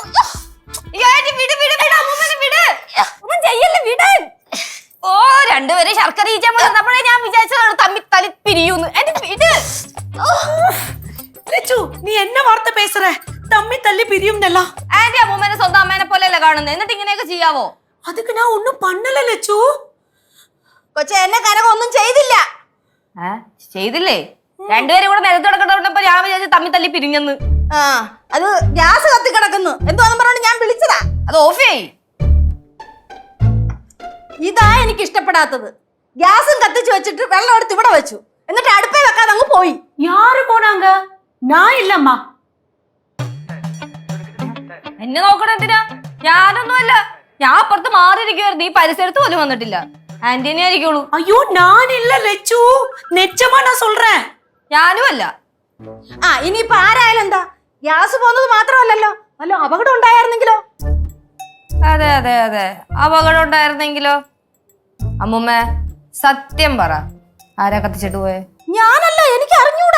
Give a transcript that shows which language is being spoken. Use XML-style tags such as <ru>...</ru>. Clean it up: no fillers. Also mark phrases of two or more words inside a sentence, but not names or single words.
<ml>യാടി വിട് വിട് വിട് അമ്മൂമ്മനെ വിട്. ഒന്നും ചെയ്യല്ലേ വിടാൻ. ഓ രണ്ടുപേരെ ശർക്കര ഈച്ചാൻ വന്നപ്പോഴേ ഞാൻ വിചാരിച്ചതാണ് തമ്മി തലി പിരിയൂന്ന്. എന്നെ വിട്. ലച്ചു നീ എന്നെ വാർത്ത പേசுற? തമ്മി തല്ലി പിരിയുന്നല്ല. ആന്റി അമ്മൂമ്മനെ സ്വന്തം അമ്മേനെ പോലെയല്ലേ കാണുന്നത്. എന്നിട്ട് ഇങ്ങനെയൊക്കെ ചെയ്യാവോ?</ml> <ta>அதுக்கு நான் ஒண்ணும் பண்ணல லட்சு.</ta> <ml>കൊച്ചേ എന്നെ കനകം ഒന്നും ചെയ്തില്ല. ചെയ്തില്ലേ? രണ്ടുപേരും കൂടെ നിലത്ത് കിടക്കണ്ടപ്പോ ഞാൻ വിചാരിച്ചു തമ്മി തല്ലി പിരിഞ്ഞെന്ന്. അത് ഗ്യാസ് കത്തി കിടക്കുന്നു എന്തോന്ന് പറഞ്ഞോണ്ട് ഞാൻ വിളിച്ചതാ. അത് ഓഫ് ചെയ്. ഇതാ എനിക്ക് ഇഷ്ടപ്പെടാത്തത്. ഗ്യാസും കത്തിച്ചു വെച്ചിട്ട് വെള്ളം എടുത്ത് ഇവിടെ വെച്ചു. എന്നിട്ട് അടുപ്പേ വെക്കാതെ അങ്ങ് പോയി.</ml> <ta>யாரு போனாங்க? நான் இல்லம்மா.</ta> <ml>എന്നെ നോക്കണ എന്തിനാ? ഞാനൊന്നുമല്ല. ഞാൻ അപ്പുറത്ത് മാറിയിരിക്കുവായിരുന്നു. ഈ പരിസരത്ത് പോലും വന്നിട്ടില്ല. ആന്റീനെ ആയിരിക്കുള്ളൂ.</ml> <ta>ஐயோ நான் இல்ல லட்சு. நிச்சயமா நான் சொல்றேன்.</ta> <ml>ഞാനും അല്ല. ഇനിയിപ്പോ ആരായാലും എന്താ? ഗ്യാസ് പോകുന്നത് മാത്രമല്ലല്ലോ, വല്ല അപകടം ഉണ്ടായിരുന്നെങ്കിലോ? അതെ അതെ അതെ, അപകടം ഉണ്ടായിരുന്നെങ്കിലോ? അമ്മൂമ്മ സത്യം പറ, ആരാ കത്തിച്ചിട്ട് പോയെ? ഞാനല്ല, എനിക്ക് അറിഞ്ഞൂടാ.</ml>